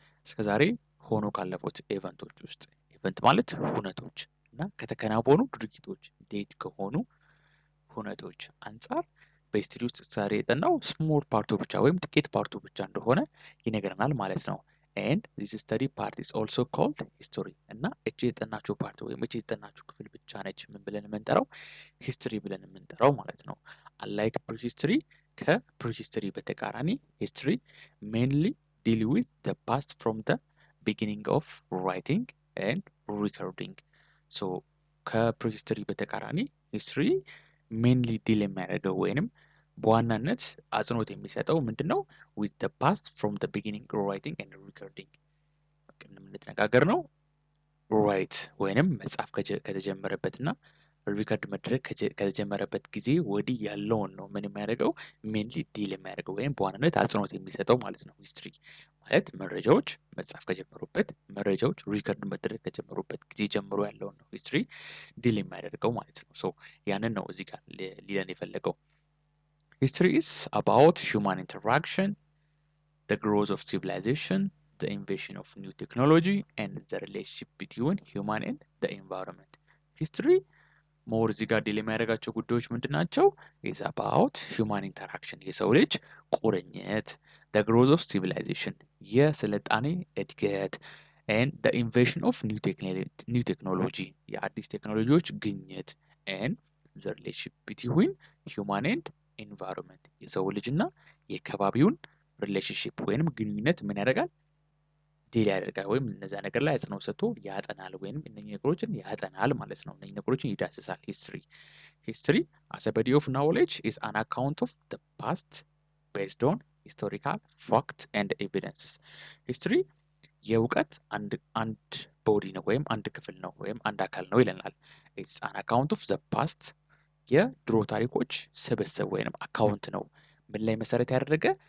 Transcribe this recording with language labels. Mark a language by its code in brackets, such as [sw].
[am] እስከዛሬ ሆኖ ካለፉት ኤቨንቶች ውስጥ ኤቨንት ማለት ሁነቶች እና ከተከናወኑ ድርጊቶች ዴት ከሆኑ ሁነቶች አንጻር በሂስትሪ ውስጥ ዛሬ የጠናው ስሞል ፓርቱ ብቻ ወይም ጥቂት ፓርቱ ብቻ እንደሆነ ይነግረናል ማለት ነው። [en] and this study part is also called history. [am] እና እቺ የጠናችው ፓርት ወይም እቺ የጠናችው ክፍል ብቻ ነች ምን ብለን የምንጠራው? ሂስትሪ ብለን የምንጠራው ማለት ነው። [en] unlike prehistory [am] ከፕሪሂስትሪ በተቃራኒ ሂስትሪ [en] mainly deal with the past from the beginning of writing and recording. [am] ሶ ከፕሪሂስትሪ በተቃራኒ ሂስትሪ ሜንሊ ዲል የሚያደርገው ወይንም በዋናነት አጽንኦት የሚሰጠው ምንድነው? [en] with the past from the beginning writing and recording [am] ቅድም እንደተነጋገር ነው ራይት ወይንም መጻፍ ከተጀመረበትና ሪከርድ መድረግ ከተጀመረበት ጊዜ ወዲህ ያለውን ነው ምን የሚያደርገው ሜንሊ ዲል የሚያደርገው ወይም በዋናነት አጽንኦት የሚሰጠው ማለት ነው። ሂስትሪ ማለት መረጃዎች መጻፍ ከጀመሩበት መረጃዎች ሪከርድ መደረግ ከጀመሩበት ጊዜ ጀምሮ ያለውን ነው ሂስትሪ ዲል የሚያደርገው ማለት ነው። ሶ ያንን ነው እዚህ ጋር ሊለን የፈለገው። [en] ሂስትሪ ኢዝ አባውት ሂውማን ኢንተራክሽን the growth of civilization, the invention of new technology, and the relationship between human and the environment. [am] History ሞር እዚህ ጋር ዲል የሚያደርጋቸው ጉዳዮች ምንድን ናቸው? [en] is about human interaction [am] የሰው ልጅ ቁርኝት፣ [en] the growth of civilization [am] የስልጣኔ እድገት [en] and the invention of new technology [am] የአዲስ ቴክኖሎጂዎች ግኝት [en] and the relationship between human and environment [am] የሰው ልጅና የከባቢውን ሪሌሽንሺፕ ወይንም ግንኙነት ምን ያደርጋል? ዲል ያደርጋል ወይም እነዛ ነገር ላይ አጽንኦት ሰጥቶ ያጠናል ወይም እነኚህ ነገሮችን ያጠናል ማለት ነው። እነኚህ ነገሮችን ይዳስሳል። ሂስትሪ [en] as a body of knowledge is an account of the past based on historical facts and evidences. [am] ሂስትሪ የእውቀት አንድ ቦዲ ነው ወይም አንድ ክፍል ነው ወይም አንድ አካል ነው ይለናል። [en] it's an account of the past [am] የድሮ ታሪኮች ስብስብ ወይም አካውንት ነው። ምን ላይ መሰረት ያደረገ?